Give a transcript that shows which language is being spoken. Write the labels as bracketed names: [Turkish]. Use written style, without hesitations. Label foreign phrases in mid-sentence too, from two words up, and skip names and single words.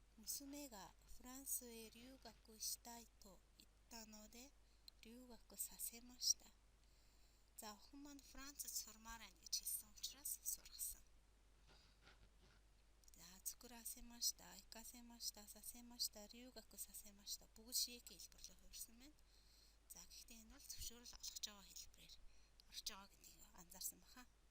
[Japanese] 娘がフランスへ留学したいと言ったので留学させました. [Mongolian] За охин маань Францад сурмаар байна гэж хэлсэн учраас сургасан. За [Japanese] 作らせました、行かせました、させました、留学させました [Mongolian] бүгд шийкийн хэлбэрлэл хувирсан байна. За гэхдээ энэ бол зөвшөөрөл олгож байгаа хэлбэрээр орж байгаа гэдгийг анзаарсан баха.